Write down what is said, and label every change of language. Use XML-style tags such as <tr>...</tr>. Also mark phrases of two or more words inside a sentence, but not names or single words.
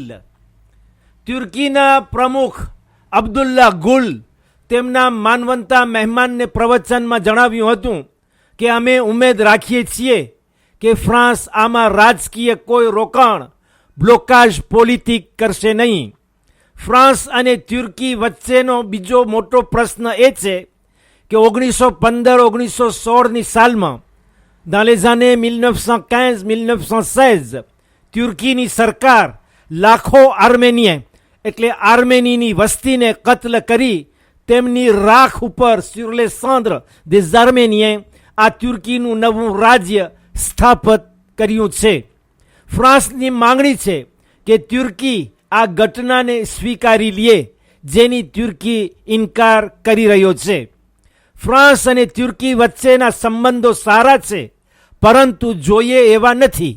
<gu>તુર્કીના પ્રમુખ અબ્દુલ્લા ગુલ તેમના માનવંતા મહેમાનને પ્રવચનમાં જણાવ્યું હતું કે અમે ઉમેદ રાખીએ છીએ કે ફ્રાન્સ આમાં રાજકીય કોઈ રોકાણ,</gu> <fr>blocage politique</fr> <gu>કરશે નહીં. ફ્રાન્સ અને તુર્કી વચ્ચેનો બીજો મોટો પ્રશ્ન એ છે કે 1915-1916ની સાલમાં</gu> <fr>dans les années 1915-1916</fr> <gu>તુર્કીની સરકાર લાખો આર્મેનિયન એટલે આર્મેનીની વસ્તીને કત્લ કરી તેમની રાખ ઉપર</gu> <fr>sur les cendres des Arméniens</fr> <gu>આ તુર્કીનું નવું રાજ્ય સ્થાપિત કર્યું છે. ફ્રાન્સની માંગણી છે કે તુર્કી આ ઘટનાને સ્વીકારી લે, જેની તુર્કી ઇનકાર કરી રહ્યો છે. ફ્રાન્સ અને તુર્કી વચ્ચેના સંબંધો સારા છે પરંતુ જોઈએ એવા નથી.</gu>